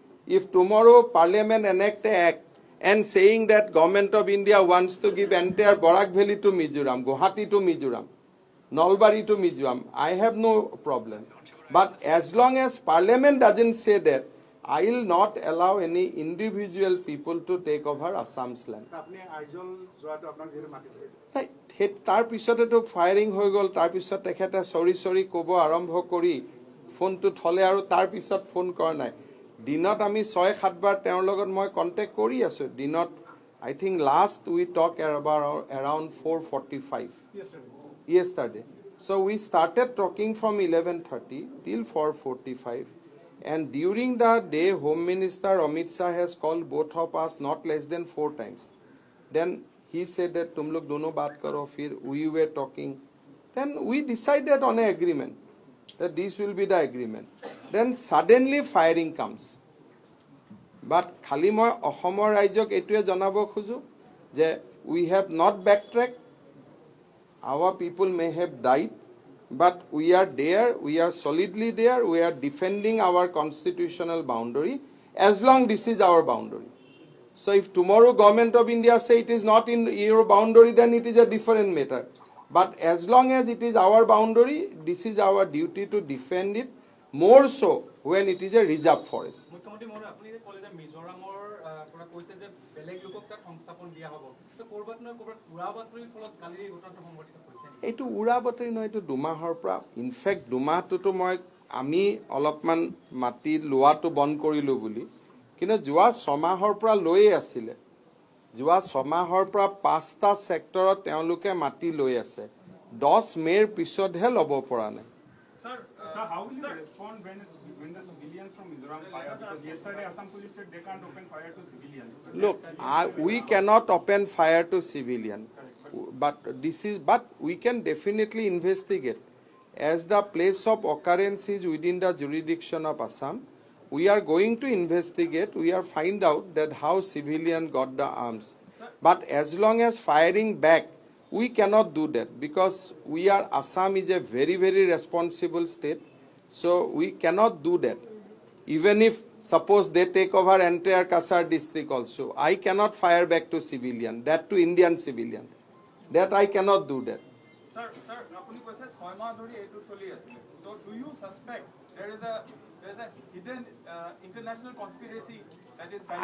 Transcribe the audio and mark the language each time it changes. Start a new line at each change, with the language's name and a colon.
English: If tomorrow parliament enact an act and saying that government of India wants to give entire Barak Valley to Mizoram, Guwahati to Mizoram, Nalbari to Mizoram, I have no problem. But as long as parliament doesn't say that, I will not allow any individual people to take over Assam's land.
Assamese: আপুনি আইজল যোৱাটো আপোনাক যিহেতু মাতিছে নাই, তাৰ পিছতেতো firing হৈ গ'ল, তাৰ পিছত তেখেতে চৰি ক'ব আৰম্ভ কৰি ফোনটো থলে আৰু তাৰ পিছত ফোন কৰা নাই। দিনত আমি 6-7 বাৰ তেওঁৰ লগত মই কণ্টেক্ট কৰি আছো। দিনত
English: I think last we talked about around 4:45 yesterday. So we started talking from 11:30 till 4:45, and during the day Home Minister Amit Shah has called both of us not less than 4 times. Then he said that
Hindi: tum log dono baat karo, fir
English: we were talking. Then we decided on an agreement that this will be the agreement. Then suddenly firing comes. But
Assamese: খালি মই অসমৰ ৰাইজক এইটোৱে জনাব খোজো যে
English: we have not backtracked. Our people may have died, but we are there, we are solidly there, we are defending our constitutional boundary as long this is our boundary. So if tomorrow government of India say it is not in your boundary, then it is a different matter. But as long as it is our boundary, this is our duty to defend it, more so when it is a reserve forest.
Assamese: মুখ্যমন্ত্ৰী মহোদয়, আপুনি যে ক'লে যে মিজোৰামৰ পৰা কৈছে যে বেলেগ লোকক তাত সংস্থাপন দিয়া হ'ব, তো ক'ৰবাত নহয় ক'ৰবাত উৰা বাতৰিৰ ফলত কালি এই ঘটনাটো সংঘটিত হৈছে। এইটো উৰা বাতৰি নহয়, এইটো দুমাহৰ পৰা, ইনফেক্ট দুমাহটোতো আমি অলপমান মাটি লোৱাটো বন্ধ কৰিলোঁ বুলি, কিন্তু যোৱা 6 মাহৰ পৰা লৈয়ে আছিলে। যোৱা 6 মাহৰ পৰা 5টা ছেক্টৰত তেওঁলোকে মাটি লৈ আছে। 10 মে'ৰ পিছতহে ল'ব পৰা নাই।
English: Sir, how will you respond when the civilians from Mizoram fire? Because yesterday Assam police said they can't open fire to civilians. Look, we cannot open fire to civilian, but we can definitely investigate. As the place of occurrence is within the jurisdiction of Assam, we are going to investigate. We are find out that how civilian got the arms. But as long as firing back, we cannot do that because Assam is a very, very responsible state. So we cannot do that. Even if suppose they take over entire Kasar district also, I cannot fire back to civilian, that to Indian civilian. That I cannot do that.
Assamese: Sir, আপুনি কৈছে 6 মাহ ধৰি এইটো চলি আছিল।
English: So do you suspect there is a hidden international conspiracy that is